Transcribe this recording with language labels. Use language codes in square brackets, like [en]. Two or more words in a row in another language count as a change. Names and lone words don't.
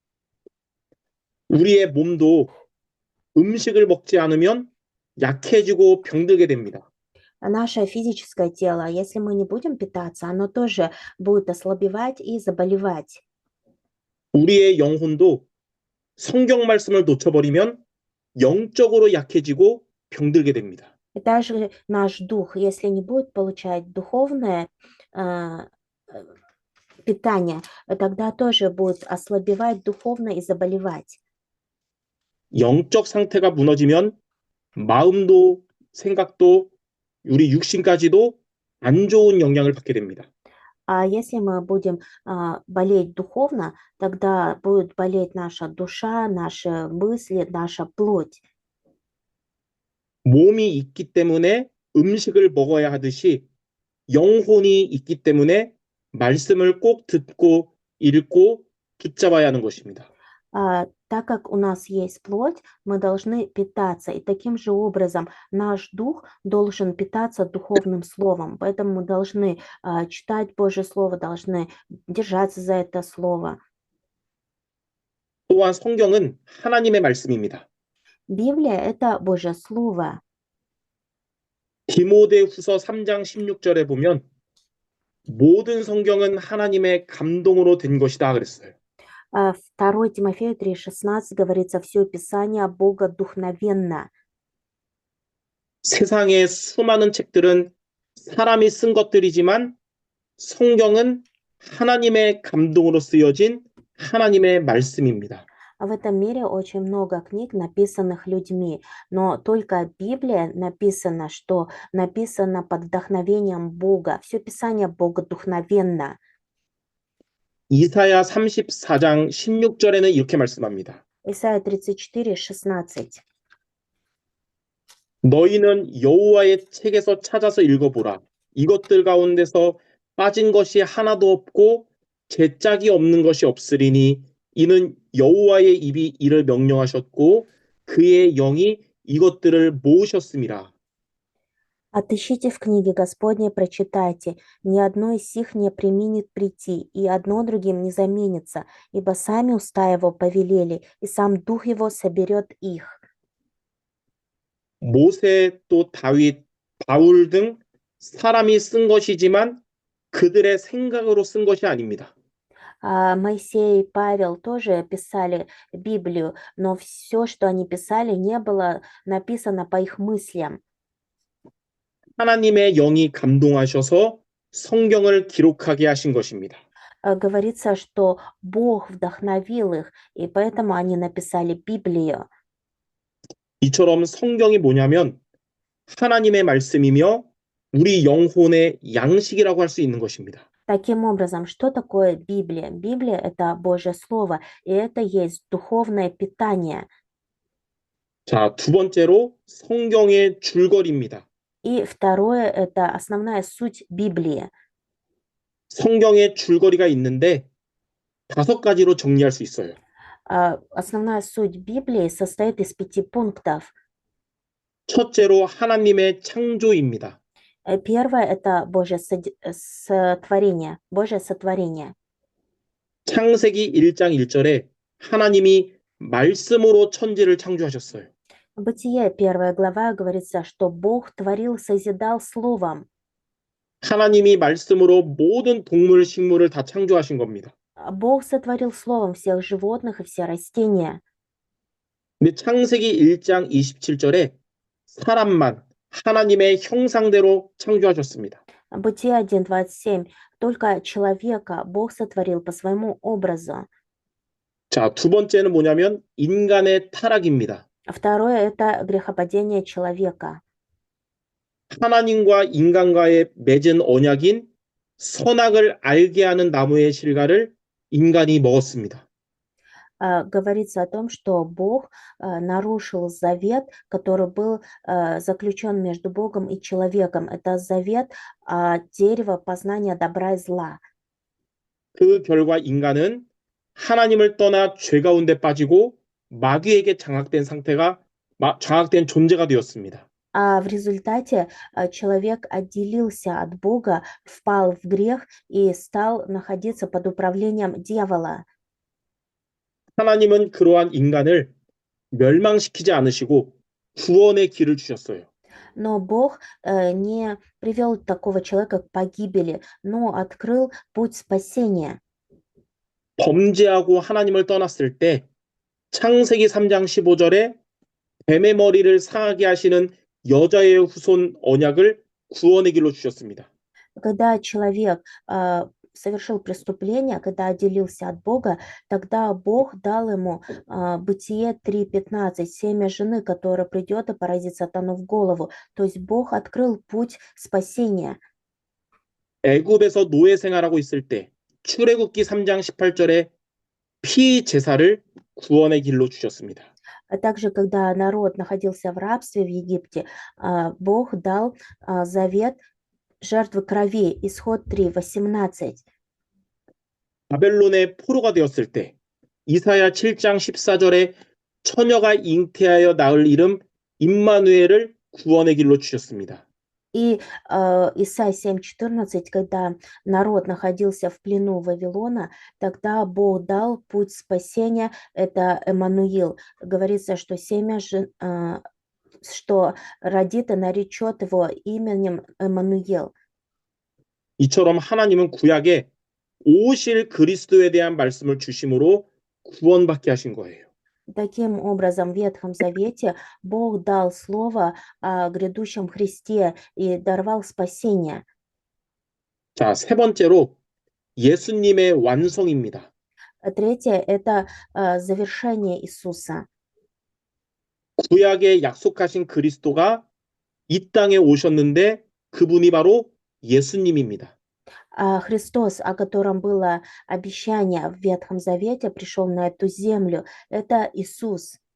[ko] 우리의 몸도 음식을 먹지 않으면 약해지고 병들게 됩니다. [ru] Наше физическое тело, если мы не будем питаться, оно тоже будет ослабевать и заболевать. [ko] 우리의 영혼도 성경 말씀을 놓쳐버리면 영적으로 약해지고 병들게 됩니다. [ru] И даже наш дух, если не будет получать духовное питание, тогда тоже будет ослабевать духовно и заболевать. [ko] 영적 상태가 무너지면 마음도 생각도 우리 육신까지도 안 좋은 영향을 받게 됩니다. [ru] А если мы будем болеть духовно, тогда будет болеть наша душа, наши мысли, наша плоть. [ko] 몸이 있기 때문에 음식을 먹어야 하듯이 영혼이 있기 때문에 말씀을 꼭 듣고 읽고 붙잡아야 하는 것입니다. [ru] Так как у нас есть плоть, мы должны питаться. И таким же образом наш дух должен питаться духовным словом. Поэтому мы должны читать Божье Слово, должны держаться за это Слово. [ko] 또한 성경은 하나님의 말씀입니다. [ru] Библия – это Божье Слово. [ko] 디모데후서 3장 16절에 보면 모든 성경은 하나님의 감동으로 된 것이다 그랬어요. [ru] 2 Тимофею 3:16 говорится: «Все Писание Бога духновенно». [ko] 세상의 수많은 책들은 사람이 쓴 것들이지만 성경은 하나님의 감동으로 쓰여진 하나님의 말씀입니다. [ru] В этом мире очень много книг, написанных людьми, но только Библия написано, что написано под вдохновением Бога. Все Писание богодухновенно. [ko] 이사야 34장 16절에는 이렇게 말씀합니다. [ru] Исайя 34:16. [ko] 너희는 여호와의 책에서 찾아서 읽어보라. 이것들 가운데서 빠진 것이 하나도 없고 제짝이 없는 것이 없으리니 이는 여호와의 입이 이를 명령하셨고 그의 영이 이것들을 모으셨음이라. [ru] Отыщите в книге Господней, прочитайте, ни одно из сих не преминет прийти, и одно другим не заменится, ибо сами уста его повелели, и сам дух его соберет их. [ko] 모세 또 다윗, 바울 등 사람이 쓴 것이지만 그들의 생각으로 쓴 것이 아닙니다. [ru] Моисей и Павел тоже писали Библию, но все, что они писали, не было написано по их мыслям. [ko] 하나님의 영이 감동하셔서 성경을 기록하게 하신 것입니다. [ru] Говорится, что Бог вдохновил их, и поэтому они написали Библию. [ko] 이처럼 성경이 뭐냐면 하나님의 말씀이며 우리 영혼의 양식이라고 할 수 있는 것입니다. [ru] Таким образом, что такое Библия? Библия– это Божье Слово, и это есть духовное питание. [ko] 자, 두 번째로 성경의 줄거리입니다. [ru] И второе– это основная суть Библии. [ko] 성경의 줄거리가 있는데 5가지로 정리할 수 있어요. [ru] Основная суть Библии состоит из 5 пунктов. [ko] 첫째로 하나님의 창조입니다. [ru] Первое– это Божье сотворение. Божье сотворение. [ko] 창세기 1장 1절에 하나님이 말씀으로 천지를 창조하셨어요. [ru] Бытие, 1 глава, говорится, что Бог творил, созидал словом. [ko] 하나님이 말씀으로 모든 동물, 식물을 다 창조하신 겁니다. [ru] Бог сотворил словом всех животных и все растения. [ko] 근데 창세기 1장 27절에 사람만 하나님의 형상대로 창조하셨습니다. [ru] Бытие 1:27. Только человека Бог сотворил по своему образу. [ko] 자, 두 번째는 뭐냐면 인간의 타락입니다. [ru] Второе– это грехопадение человека. [ko] 하나님과 인간과의 맺은 언약인 선악을 알게 하는 나무의 실과를 인간이 먹었습니다. [ru] Говорится о том, что Бог нарушил завет, который был заключен между Богом и человеком. Это завет дерева познания добра и зла. [ko] 그 결과 인간은 하나님을 떠나 죄 가운데 빠지고 마귀에게 장악된 존재가 되었습니다. [ru] А в результате человек отделился от Бога, впал в грех и стал находиться под управлением дьявола. [ko] 하나님은 그러한 인간을 멸망시키지 않으시고 구원의 길을 주셨어요. [ru] Но Бог не привел такого человека к погибели, но открыл путь спасения. [ko] 범죄하고 하나님을 떠났을 때 창세기 3장 15절에 뱀의 머리를 상하게 하시는 여자의 후손 언약을 구원의 길로 주셨습니다. [ru] Когда человек совершил преступление, когда отделился от Бога, тогда Бог дал ему Бытие 3:15, семя жены, которая придет и поразит сатану в голову. То есть Бог открыл путь спасения. [ko] 애굽에서 노예 생활하고 있을 때 출애굽기 3장 18절에 피 제사를 구원의 길로 주셨습니다. [ru] А также, когда народ находился в рабстве в Египте, Бог дал завет жертвы крови, исход 3:18. [ko] 바벨론의 포로가 되었을 때 이사야 7장 14절에 처녀가 잉태하여 낳을 이름 임마누엘을 구원의 길로 주셨습니다. [ru] И Исайя 7:14, когда народ находился в плену Вавилона, тогда Бог дал путь спасения, это Эммануил. Говорится, что семя что родит и наречет его именем Эммануил. [ko] 이처럼 하나님은 구약에 오실 그리스도에 대한 말씀을 주심으로 구원받게 하신 거예요. [ru] Таким образом, в Ветхом Завете Бог дал слово о грядущем Христе и даровал спасение. [ko] 자, 세 번째로 예수님의 완성입니다. [ru] Третье– это завершение Иисуса. [ko] 구약에 약속하신 그리스도가 이 땅에 오셨는데 그분이 바로 예수님입니다. [ru] Христос, о котором было обещание в Ветхом Завете, пришел на эту землю. Это Иисус.